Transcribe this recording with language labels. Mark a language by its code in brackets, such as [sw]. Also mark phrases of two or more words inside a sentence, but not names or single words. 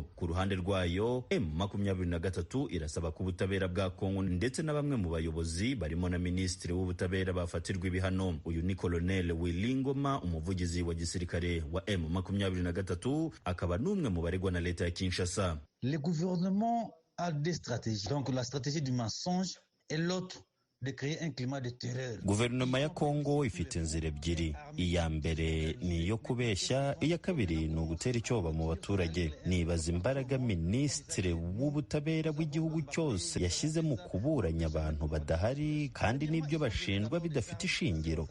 [rw] Ku ruhande rwayo, M23 irasaba ko ubutabera bwa Kongo ndetse na bamwe mu bayobozi barimo na Minisitiri w'Ubutabera bafatirwa ibihano. Uyu ni Colonel Willy Ngoma, umuvugizi wa gisirikare wa M23, akaba n'umwe mu baregwa na leta ya Kinshasa. [fr] Le gouvernement a des stratégies. Donc la stratégie du mensonge et l'autre de créer un climat de terreur. [rw] Guverinoma ya Kongo ifite inzira ebyiri. Iya mbere ni iyo kubeshya, iya kabiri ni ugutera icyoba mu baturage. Nibaza imbaraga Minisitiri w'Ubutabera w'igihugu cyose yashyize mu kuburanya abantu badahari kandi n'ibyo bashinjwa bidafite ishingiro.